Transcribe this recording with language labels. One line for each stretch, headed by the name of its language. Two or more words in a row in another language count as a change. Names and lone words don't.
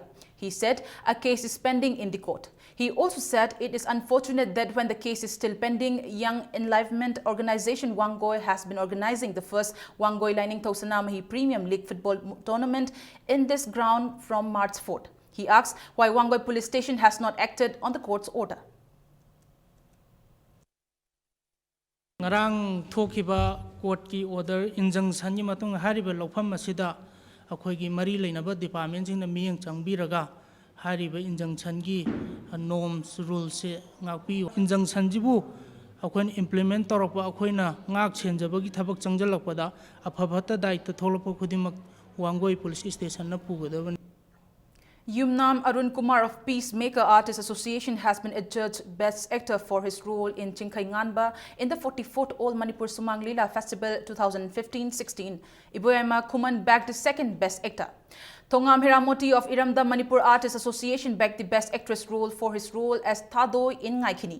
English: He said a case is pending in the court. He also said it is unfortunate that when the case is still pending, Young Enlivenment Organization Wangoi has been organizing the first Wangoi Lining Thausanamahi Premium League football tournament in this ground from March 4th. He asked why Wangoi Police Station has not acted on the court's order.
Manipuri: Ngarang thokiba court ki
English: order injunction
Manipuri: ni matung hariba lofam asida akhoi mari leinaba department jing na miyang changbiraga hariba injunction gi
English: norms rules
Manipuri: se ngakpi injunction jibu akhoi implement torapa akhoina ngak chenjaba gi thabak changjalakpada afabata daita tholopa khudimak Wangoi Police Station na pugadabani.
English: Yumnam Arun Kumar of Peacemaker Artists Association has been adjudged Best Actor for his role in Chingkai Nganba in the 44th All Manipur Sumang Lila Festival 2015-16. Iboyama Kuman bagged the second Best Actor. Thongam Hiramoti of Iramda Manipur Artists Association bagged the Best Actress role for his role as Thadoi in Ngaikini.